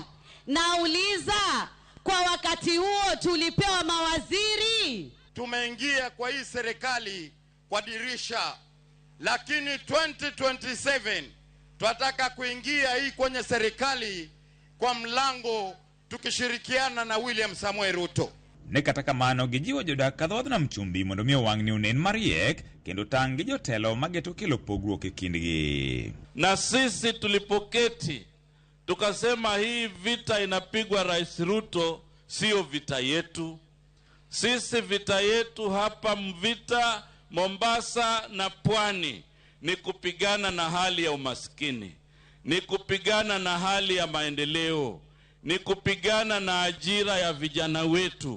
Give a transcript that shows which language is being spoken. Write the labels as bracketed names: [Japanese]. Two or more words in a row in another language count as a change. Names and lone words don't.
[Swahili] Nauliza, kwa wakati huo tulipewa mawaziri? Tumeingia kwa hii serikali kwa dirisha, lakini 2027 tunataka kuingia hii kwenye serikali kwa mlango tukishirikiana na William Samuel Ruto. [Luo (Kenya and Tanzania)] Ne kata kamano gijiwo jodak kadhuadh nam chumbi mondo mi owang'ni onen mariek kendo tang' gi jotelo mageto kelo pogruok e kindgi. [Swahili] Na sisi tulipoketi tukasema hii vita inapigwa Rais Ruto sio vita yetu. Sisi vita yetu hapa Mvita, Mombasa na Pwani ni kupigana na hali ya umaskini, ni kupigana na hali ya maendeleo, ni kupigana na ajira ya vijana wetu.